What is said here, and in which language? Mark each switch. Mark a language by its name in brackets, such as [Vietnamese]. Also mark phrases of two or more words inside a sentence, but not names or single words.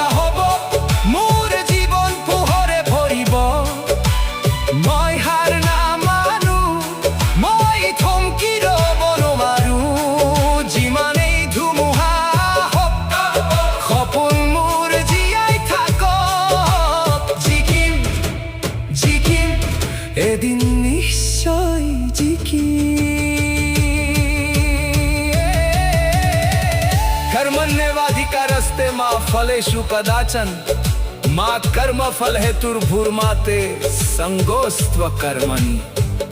[Assamese] হ'ব মোৰ জীৱন পোহৰে ভৰিব মই হাৰ নামানো মই থমকি ৰ'ব নোৱাৰো যিমানেই ধুমুহা হওক সপোন মোৰ জীয়াই থাকক জিকিম জিকিম এদিন নিশ্চয় [Sanskrit] कर्मण्येवाधिकारस्ते मा फलेषु कदाचन मा कर्मफल हेतुर्भुर्मा ते संगोऽस्त्वकर्मणि।